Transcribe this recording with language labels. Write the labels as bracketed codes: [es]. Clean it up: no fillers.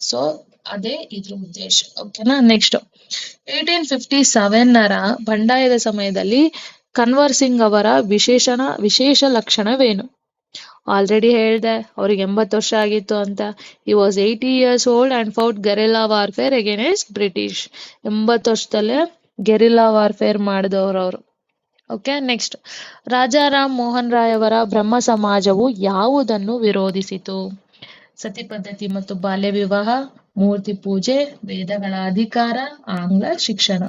[kn] So ಅದೇ ಇದ್ರ ಉದ್ದೇಶ. ಓಕೆನಾ? ನೆಕ್ಸ್ಟ್ 1857 ಬಂಡಾಯದ ಸಮಯದಲ್ಲಿ ಕನ್ವರ್ ಸಿಂಗ್ ಅವರ ವಿಶೇಷ ಲಕ್ಷಣವೇನು? ಆಲ್ರೆಡಿ ಹೇಳ್ದೆ, ಅವ್ರಿಗೆ 80 ವರ್ಷ ಆಗಿತ್ತು ಅಂತ. [en] he was 80 years old and fought guerrilla warfare against British. [kn] 80 ವರ್ಷದಲ್ಲೇ guerrilla warfare ಮಾಡಿದವರು ಅವರು. ಓಕೆ, ನೆಕ್ಸ್ಟ್ ರಾಜಾರಾಮ್ ಮೋಹನ್ ರಾಯ್ ಅವರ ಬ್ರಹ್ಮ ಸಮಾಜವು ಯಾವುದನ್ನು ವಿರೋಧಿಸಿತು? ಸತಿ ಪದ್ಧತಿ ಮತ್ತು ಬಾಲ್ಯ ವಿವಾಹ, ಮೂರ್ತಿ ಪೂಜೆ, ವೇದಗಳ ಅಧಿಕಾರ, ಆಂಗ್ಲ ಶಿಕ್ಷಣ.